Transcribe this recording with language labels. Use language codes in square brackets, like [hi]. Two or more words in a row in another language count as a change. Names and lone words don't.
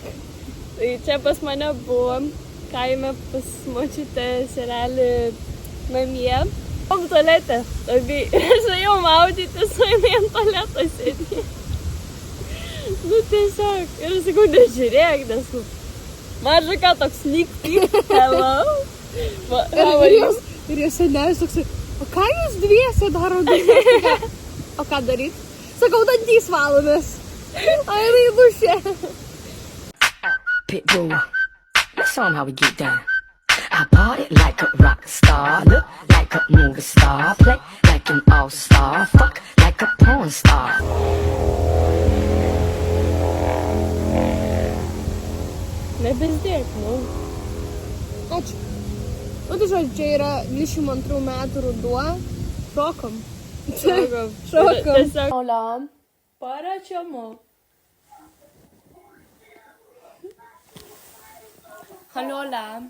[lt] Tai čia pas mane buvo, kaime pas močiutę senelį namie. Buvom tualete, aš ėjau maudytis, o jinai ant tualeto sėdė. Nu tiesiog, ir aš sakau, nežiūrėk, nes maža ką toks [en] sneak peek, hello. [lt] Ir jos senelis toks, o ką jūs dviese daro? O ką daryt? Sakau, dantys valomės. O jinai dušė. [en] Pitbull, let's show 'em how we get down. I party like a rock star, look like a movie star, play like an all-star, fuck like a porn star. [lt] Nebezdėk, nu. Ačiū. Nu tai žodžiu, čia yra 22 metų ruduo. Šokom. Šokom. Tiesiog. Hola. Paračiamo. Haliola.